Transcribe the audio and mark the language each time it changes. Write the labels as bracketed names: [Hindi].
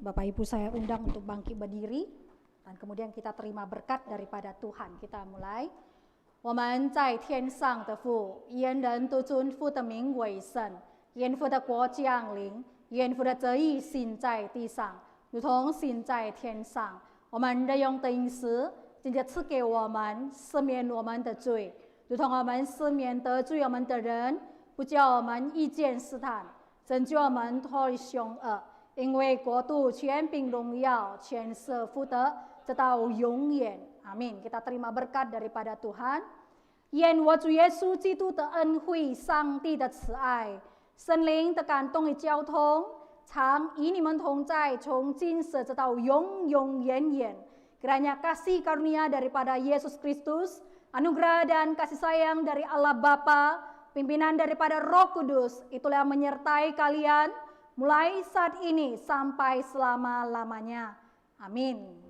[Indonesian] Bapak Ibu saya undang untuk bangkit berdiri. Dan kemudian kita terima berkat daripada Tuhan. Kita mulai. [Chinese] 我们在天上的父，愿人都尊父的名为圣，愿父的国降临，愿父的旨意行在地上，如同行在天上。我们日用的饮食，今日赐给我们，赦免我们的罪，如同我们赦免得罪我们的人，不叫我们遇见试探，拯救我们脱离凶恶。因为国度、权柄、荣耀，全是父的，直到永远。 [Indonesian] Amin. Kita terima berkat daripada Tuhan. [Chinese] 愿我主耶稣基督的恩惠、上帝的慈爱、圣灵的感动与交通，常与你们同在，从今时直到永永远远。 [Indonesian] Kiranya kasih karunia daripada Yesus Kristus, anugerah dan kasih sayang dari Allah Bapa, pimpinan daripada Roh Kudus, itulah yang menyertai kalian mulai saat ini sampai selama-lamanya. Amin.